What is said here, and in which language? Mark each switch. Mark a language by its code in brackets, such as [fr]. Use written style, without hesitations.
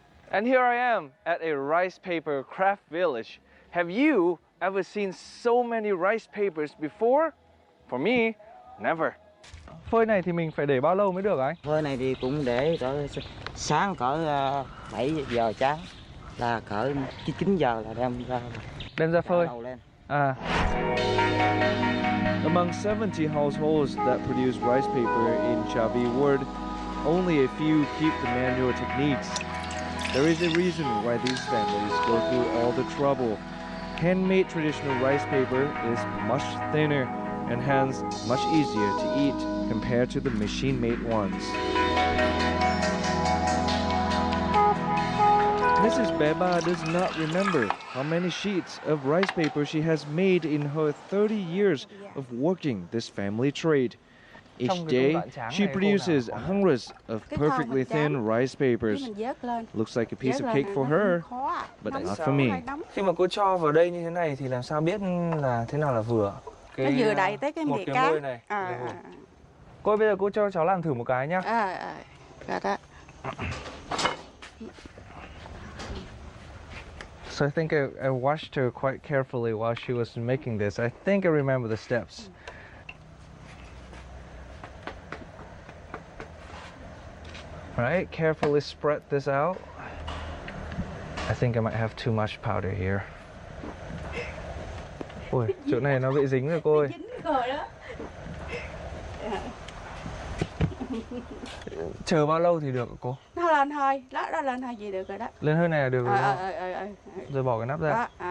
[en] And here I am at a rice paper craft village. Have you ever seen so many rice papers before? For me, never. [vi] Phơi này thì mình phải để bao lâu mới được anh? Phơi này thì cũng để cỡ sáng cỡ 7 giờ sáng là cỡ 9 giờ là đem ra phơi. lên. [en] Among 70 households that produce rice paper in Tra Vinh ward, only a few keep the manual techniques. There is a reason why these families go through all the trouble. Handmade traditional rice paper is much thinner and hence much easier to eat compared to the machine-made ones. Mrs. Beba does not remember how many sheets of rice paper she has made in her 30 years of working this family trade. Each day, she produces hundreds of perfectly thin rice papers. Looks like a piece of cake for her, but not for me. [vi] Khi mà cô cho vào đây như thế này thì làm sao biết là thế nào là vừa? Nó vừa đầy tới cái miệng cá. Này. Cô bây giờ cô cho cháu làm thử một cái nhá. Rồi đó. [en] So I think I watched her quite carefully while she was making this. I think I remember the steps. Right, carefully spread this out. I think I might have too much powder here. [vi] Ôi, chỗ này nó bị dính rồi cô ơi. Chờ bao lâu thì được hả cô? Nó lên thôi, đó lên thôi gì được rồi đó. Lên hơi này là được rồi. Rồi bỏ cái nắp ra.